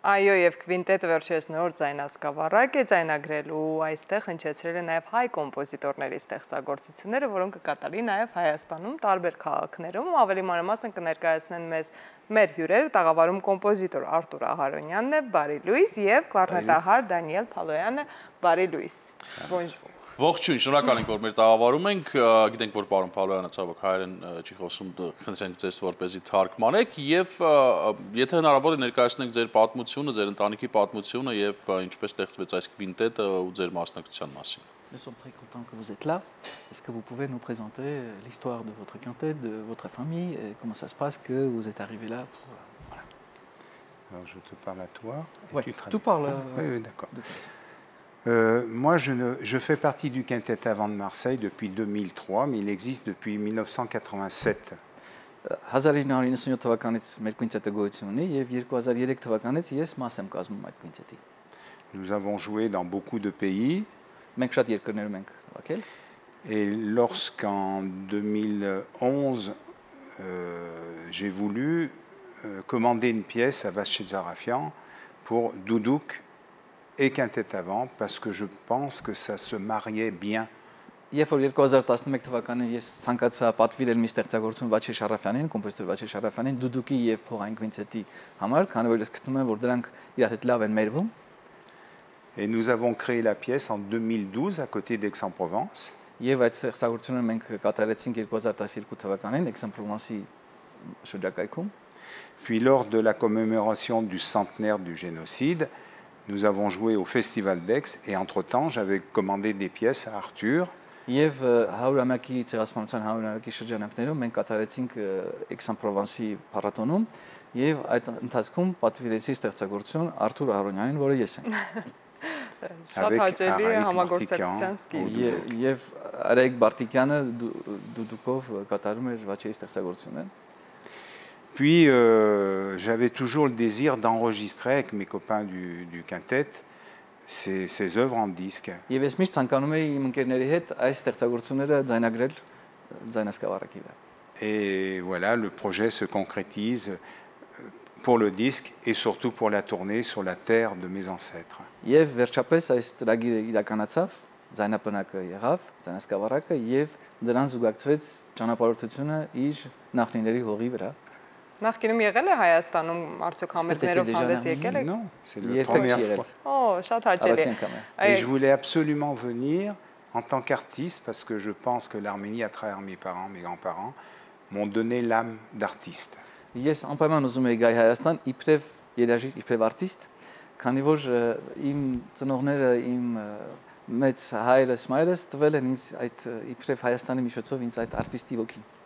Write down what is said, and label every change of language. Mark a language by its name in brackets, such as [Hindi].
[Armenian] Այո, եւ կվինտետը վերջերս նոր ձայնասկավառակ է ձայնագրելու, այստեղ հնչեցրել է նաեւ հայ կոմպոզիտորների ստեղծագործությունները, որոնք կկատարի նաեւ Հայաստանում տարբեր քաղաքներում, ավելի մանրամասն կներկայացնեն մեզ մեր հյուրերը, տաղավարում կոմպոզիտոր Արտուր Ահարոնյանն է, բարի լույս, եւ կլարնետահար Դանիել Փալոյանը, բարի լույս։ [French] Bonjour։ [Armenian] Ողջույն, շնորհակալ ենք, որ մեր տաղավարում ենք, գիտենք, որ պարոն Փալոյանը ցավոք հայերեն չի խոսում, խնդրենք ձեզ որպեսզի թարգմանեք եւ եթե հնարավոր է ներկայացնենք ձեր պատմությունը, ձեր ընտանիքի պատմությունը եւ ինչպես ստեղծվեց այս կվինտետը ու ձեր մասնակցության մասին։ [French] Nous sommes très contents que vous êtes là. Est-ce que vous pouvez nous présenter l'histoire de votre quintet, de votre famille et comment ça se passe que vous êtes arrivé là pour, voilà. Alors je te parle à toi. Ouais, tout parle. Oui, d'accord. Moi, je fais partie du quintet avant de Marseille depuis 2003, mais il existe depuis 1987. [Armenian] 1997 թվականից մեր կվինտետը գոյություն ունի եւ 2003 թվականից ես մաս եմ կազմում այդ կվինտետի։ [French] Nous avons joué dans beaucoup de pays. [Armenian] Մենք շատ երկրներում ենք հավաքել։ [French] Et lorsqu'en 2011, j'ai voulu commander une pièce à Vache Zarafian pour Doudouk et quintet avant, parce que je pense que ça se mariait bien. [Armenian] Երբ որ 2011 թվականին ես ցանկացա պատվիրել մի ստեղծագործություն Վաչե Շարաֆյանին, կոմպոզիտոր Վաչե Շարաֆյանին, Դուդուկի եւ փողային կվինտետի համար, քանի որ ես գտնում եմ, որ դրանք իրար հետ լավ են մերվում։ [French] Et nous avons créé la pièce en 2012 à côté d'Aix-en-Provence. [Armenian] Եվ այդ ստեղծագործությունը մենք կատարեցինք 2012 թվականին Aix-en-Provence-ի շրջակայքում։ [French] Puis lors de la commémoration du centenaire du génocide, nous avons joué au Festival d'Aix et entre-temps, j'avais commandé des pièces à Arthur. [Armenian] Եվ 100-ամյակի ցեղասպանության 100-ամյակի շրջանակներում մենք կատարեցինք Aix-en-Provence-ի փառատոնում եւ այդ ընթացքում պատվիրեցի ստեղծագործություն Արտուր Ահարոնյանին, որը ես եմ։ [French] Avec Arayik Martikyan. [Armenian] Եվ Արայիկ Բարտիկյանը դուդուկով կատարում էր Վաչեի ստեղծագործությունը։ [French] Puis j'avais toujours le désir d'enregistrer avec mes copains du quintet ces œuvres en disque. [Armenian] Եվ ես միշտ ցանկանում էի իմ ընկերների հետ այս ստեղծագործությունները ձայնագրել ձայնասկավառակի վրա։ [French] Et voilà, le projet se concrétise pour le disque et surtout pour la tournée sur la terre de mes ancêtres. [Armenian] Եվ վերջապես այս ծրագիրը իրականացավ, ձայնապնակը եղավ, ձայնասկավառակը եւ դրան զուգակցվեց ճանապարհորդությունը իր նախնիների հողի վրա։ Նախկինում եղել է Հայաստանում արդյոք համերգներով հանդես եկել եք։ [French] Non, c'est la première fois. [Armenian] Oh, շատ հաճելի։ [French] Et je voulais absolument venir en tant qu'artiste parce que je pense que l'Arménie, à travers mes parents, mes grands-parents, m'ont donné l'âme d'artiste. [Armenian] Ես անպայման ուզում եի գալ Հայաստան իբրև երաժիշտ, իբրև արտիստ, քանի որ իմ ծնողները, իմ մեծ հայրս, մայրս տվել են ինձ այդ իբրև Հայաստանի միջոցով ինձ այդ արտիստի ոգին։